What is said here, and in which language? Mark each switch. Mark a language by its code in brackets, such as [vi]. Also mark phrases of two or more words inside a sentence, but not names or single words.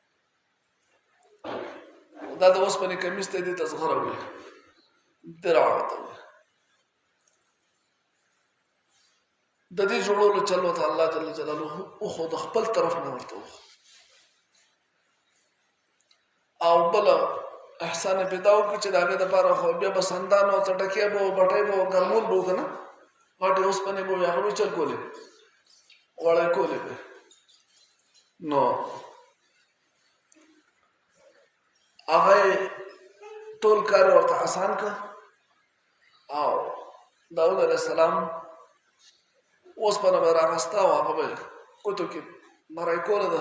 [ps] دا د اوسپنې کمیس ته دې ته زغره وایي درع ورته وایي د دې جوړولو چل ورته الله [ar] جل جلاله [ps] وښو د خپل طرف نه ورته وښو او بله احسان یې پیدا وکړو چې د هغې دپاره خو بیا به سندان او څټکۍ به و بټۍ به و ګرمول به و که نه غټې اوسپنې به وي هغه به چل کولې وړی کولې به نو هغه یې ټول کار ورته اسان کړه او داود [ar] علیه السلام [ps] اوسپنه به یې راغسته او هغه به یې ګوتو کې نری کوله د